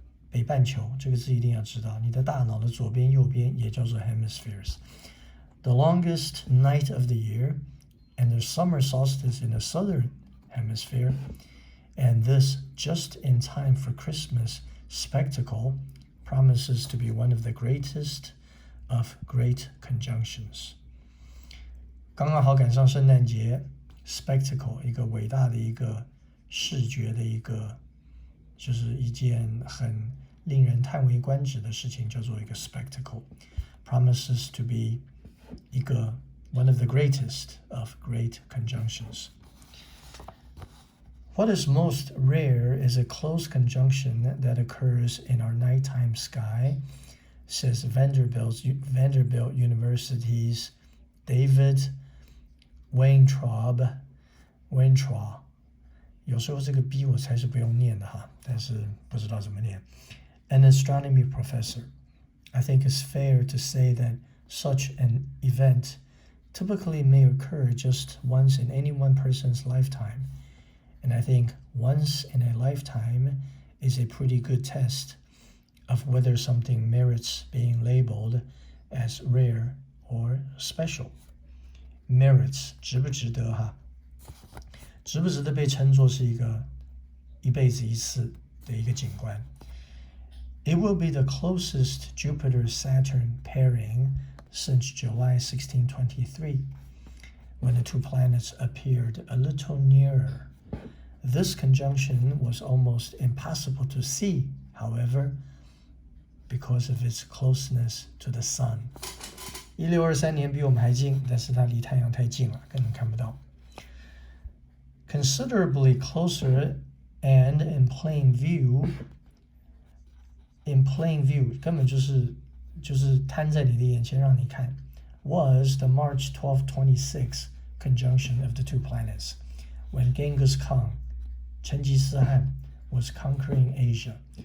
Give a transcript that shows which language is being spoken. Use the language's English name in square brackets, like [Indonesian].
[Chinese] 北半球这个字一定要知道，你的大脑的左边右边也叫做 hemispheres. [English] The longest night of the year, and the summer solstice in the southern hemisphere, and this just in time for Christmas spectacle promises to be one of the greatest of great conjunctions. [Chinese] 刚刚好赶上圣诞节 spectacle 一个伟大的一个视觉的一个就是一件很令人叹为观止的事情，叫做一个 [English] spectacle promises to be [Chinese] 一个 [English] one of the greatest of great conjunctions. What is most rare is a close conjunction that occurs in our nighttime sky, says Vanderbilt University's David Weintraub [Chinese] 有时候这个 B 我才是不用念的哈，但是不知道怎么念。 [English] An astronomy professor. I think it's fair to say that such an event typically may occur just once in any one person's lifetime, and I think once in a lifetime is a pretty good test of whether something merits being labeled as rare or special. [Chinese] Merits 值不值得哈？值不值得被称作是一个一辈子一次的一个景观？ [English] It will be the closest Jupiter-Saturn pairing since July 1623, when the two planets appeared a little nearer. This conjunction was almost impossible to see, however, because of its closeness to the sun. [Chinese] 1623年比我们还近，但是它离太阳太近了，根本看不到。 [English] Considerably closer and in plain view, in plain view， [Chinese] 根本就是摊在你的眼前让你看 [English] was the March 1226 conjunction of the two planets when Genghis Khan 成吉思汗 was conquering Asia.